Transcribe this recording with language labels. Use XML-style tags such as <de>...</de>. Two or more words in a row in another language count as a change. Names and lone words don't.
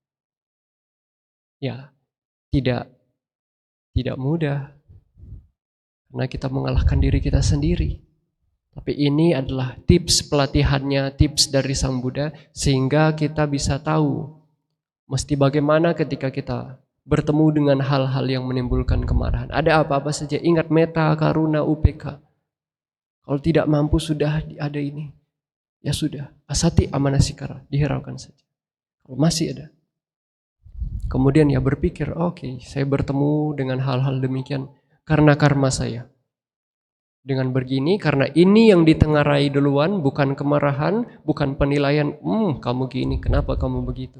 <id>Ya, tidak mudah karena kita mengalahkan diri kita sendiri. Tapi ini adalah tips pelatihannya, tips dari Sang Buddha, sehingga kita bisa tahu mesti bagaimana ketika kita bertemu dengan hal-hal yang menimbulkan kemarahan. Ada apa-apa saja, ingat</id> <pi>metta, karuna, upeka.</pi> <id>Kalau tidak mampu sudah ada ini, ya sudah,</id> <pi>asati amanasikara,</pi> <id>dihiraukan saja. Kalau masih ada, kemudian ya berpikir, oke, saya bertemu dengan hal-hal demikian karena karma saya. Dengan begini, karena ini yang ditengarai duluan, bukan kemarahan, bukan penilaian, kamu gini, kenapa kamu begitu?</id>